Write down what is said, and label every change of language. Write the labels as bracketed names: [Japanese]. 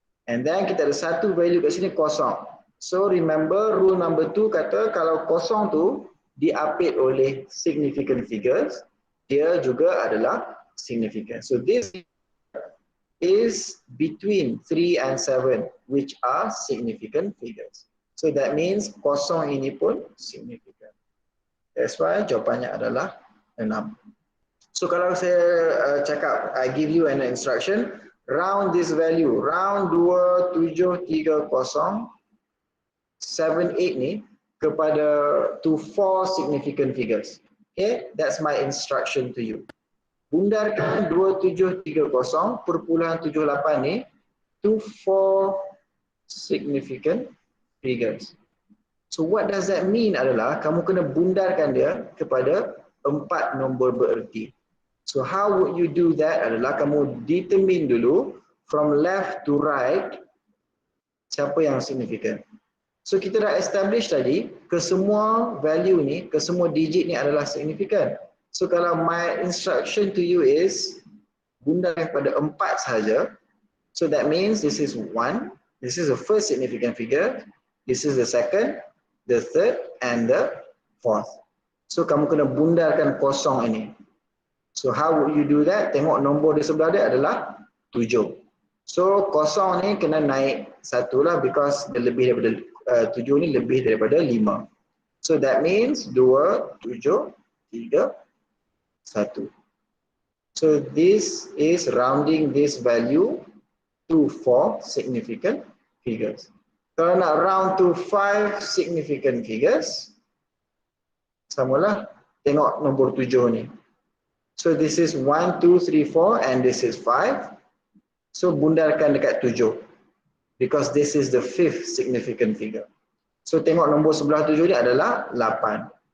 [Malay] And then kita ada 1 value kat sini kosong. [English] So remember rule number 2 [Malay] kata kalau kosong tu diapit oleh significant figures, dia juga adalah significant. [English] So this is between 3 and 7, which are significant figures. [Malay] So that means kosong ini pun significant. [English] That's why [Malay] jawapannya adalah 6. So kalau saya cakap, [English] I give you an instruction, round this value, round 2730.78 ni kepada to 4 significant figures. Okay, that's my instruction to you. Bundarkan 2730.78 ni to 4 significant figures. So what does that mean [Malay] adalah kamu kena bundarkan dia kepada 4 nombor bererti. [English] So how would you do that [Malay] adalah kamu [English] determine dulu from left to right siapa yang signifikan. [Malay] So kita dah establish tadi kesemua value ni, kesemua digit ni adalah signifikan. [English] So kalau my instruction to you is [Malay] bundarkan pada 4 sahaja, [English] so that means this is 1, this is the first significant figure, this is the second, the third and the fourth. [Malay] So kamu kena bundarkan kosong ini. [English] So how would you do that? [Malay] Tengok nombor di sebelah dia adalah 7. So kosong ni kena naik 1 lah because dia lebih daripada 7 ni lebih daripada 5. [English] So that means 2, 7, 3, 1. So this is rounding this value to 4 significant figures. [Malay] Kalau nak [English] round to 5 significant figures, [Malay] samalah tengok nombor 7 ni. [English] So this is 1, 2, 3, 4 and this is 5. [Malay] So bundarkan dekat 7 [English] because this is the 5th significant figure. [Malay] So tengok nombor sebelah 7 ni adalah 8.